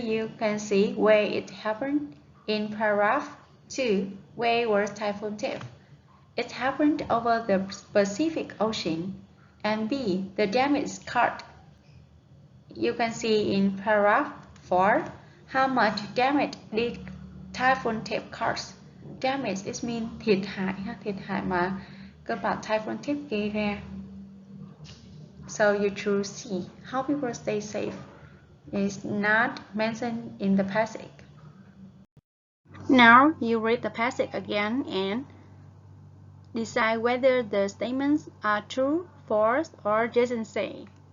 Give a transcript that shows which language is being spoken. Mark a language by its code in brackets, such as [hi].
[en] You can see where it happened. In paragraph 2, where was Typhoon Tip? It happened over the Pacific Ocean. And B. The damage caused. You can see in paragraph 4 how much damage did Typhoon Tip cause. Damage is mean [vi] thiệt hại mà cơn bão Typhoon Tip gây ra. [en] So you choose C. How people stay safe is not mentioned in the passage. Now you read the passage again and decide whether the statements are true, false, or doesn't say.